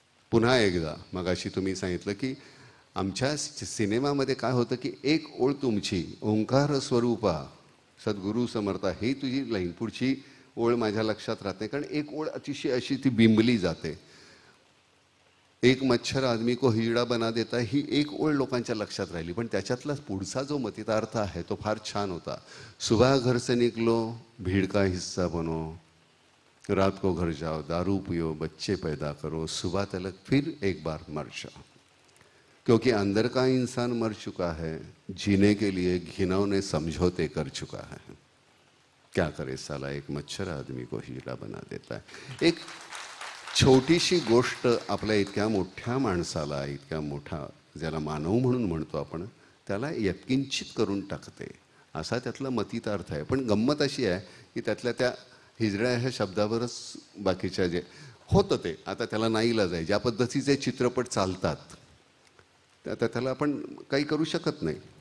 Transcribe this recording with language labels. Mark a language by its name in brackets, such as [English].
[Marathi] पुन्हा एकदा मगाशी तुम्ही सांगितलं की आमच्या सिनेमामध्ये काय होतं की एक ओळ तुमची, ओंकार स्वरूपा सद्गुरू समर्था, ही तुझी लाईन, पुढची ओळ माझ्या लक्षात राहते. कारण एक ओळ अतिशय अशी ती बिंबली जाते. [Hindi] एक मच्छर आदमी को हिजडा बना देता, [Marathi] ही एक ओळ लोकांच्या लक्षात राहिली. पण त्याच्यातला पुढचा जो मतितार्थ आहे तो फार छान होता. [Hindi] सुबह घर से निकलो, भीड़ का हिस्सा बनो, रात को घर जाओ, दारू पियो, बच्चे पैदा करो, सुबह तलक फिर एक बार मर जाओ, क्योंकि अंदर का इंसान मर चुका है, जीने के लिए घिनौने समझौते कर चुका है. क्या करे साला, एक मच्छर आदमी को हिजडा बना देता है. [Marathi] एक छोटीशी गोष्ट आपल्या इतक्या मोठ्या माणसाला, इतक्या मोठा ज्याला मानव म्हणून म्हणतो आपण, त्याला यत्किंचित करून टाकते, असा त्यातला मतितार्थ आहे. पण गंमत अशी आहे की त्यातल्या त्या हिजड्या ह्या शब्दावरच बाकीच्या जे होतं ते आता त्याला नाईलाज आहे. ज्या पद्धतीचे चित्रपट चालतात आता त्याला आपण काही करू शकत नाही.